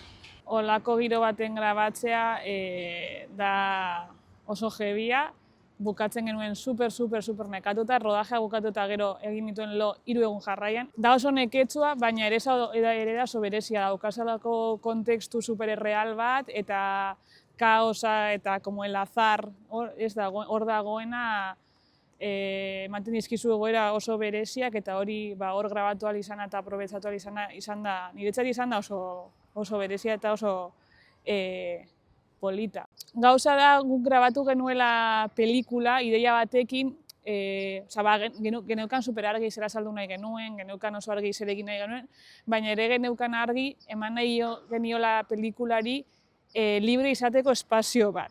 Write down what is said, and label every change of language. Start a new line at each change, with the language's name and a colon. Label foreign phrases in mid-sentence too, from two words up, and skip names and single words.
Basque: Olako giro baten grabatzea da oso jebia, bukatzen genuen super nekatuta, rodajea bukatuta gero egin dituen 3 egun jarraian. Da oso neketsua, baina ere da oso berezia, daukazalako kontekstu super erreal bat, eta kaosa eta
Spanish: como el azar
Basque: hor dagoena ematen dizkizu egoera oso bereziak, eta hori hor grabatu ahal izana eta aprobetxatu ahal izan da, niretzat izan da oso berezia eta oso polita. Gauza da guk grabatu genuela pelikula, ideia batekin, geneukan super argi zera saldu nahi genuen, geneukan oso argi zer egin nahi genuen, baina ere geneukan argi eman nahi geniola pelikulari libre izateko espazio bat.